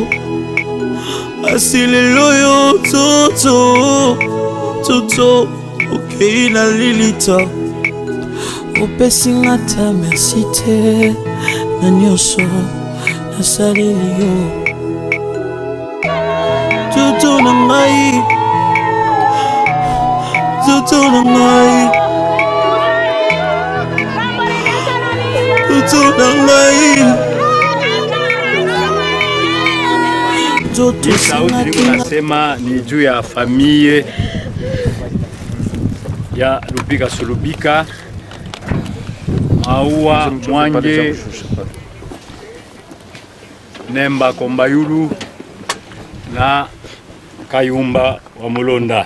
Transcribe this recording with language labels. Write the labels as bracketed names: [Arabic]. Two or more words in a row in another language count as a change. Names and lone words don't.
[Lingala] Asi lelo yo nzoto okei na lilita opesi nga ta merci te na nyonso nasaleli yo. Nzoto na ngai, nzoto na ngai, nzoto na ngai. [Swahili] Hii sauti niko nasema ni juu ya familia ya Lubika Sulubika, Maua Mwange, Nemba Kombayulu na Kayumba wa Mulonda.